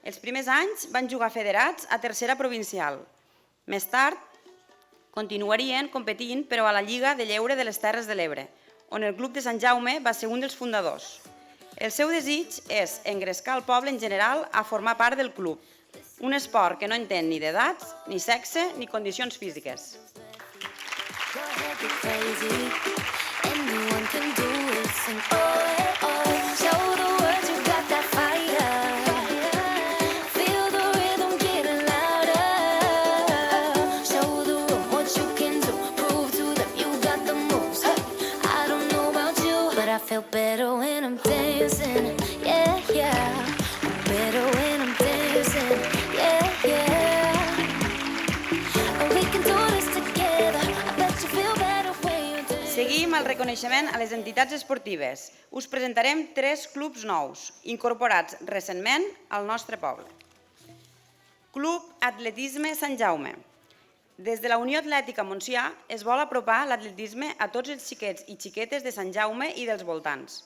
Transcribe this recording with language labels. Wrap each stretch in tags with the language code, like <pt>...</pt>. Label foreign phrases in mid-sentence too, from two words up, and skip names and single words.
<ca>Els primers anys van jugar federats a tercera provincial. Més tard, continuarien competint, però a la Lliga de Lleure de les Terres de l'Ebre, on el Club de Sant Jaume va ser un dels fundadors. El seu desig és engrescar el poble en general a formar part del club, un esport que no entén ni d'edats, ni sexe, ni condicions físiques.</ca> <en>Go ahead, be crazy. Anyone can do it. Sing oh, oh. Show the world you got that fire. Feel the rhythm getting louder. Show the room what you can do. Prove to them you got the moves. Hey, I don't know about you, but I feel better when I'm dancing. Yeah, yeah. Better when I'm dancing. Yeah, yeah. We can do this together. I bet you feel better when you're dancing.</en> <ca>Seguim el reconeixement a les entitats esportives. Us presentarem 3 clubs nous, incorporats recentment al nostre poble. Club Atletisme Sant Jaume. Des de la Unió Atlètica Montsià es vol apropar l'atletisme a tots els xiquets i xiquetes de Sant Jaume i dels voltants.</ca>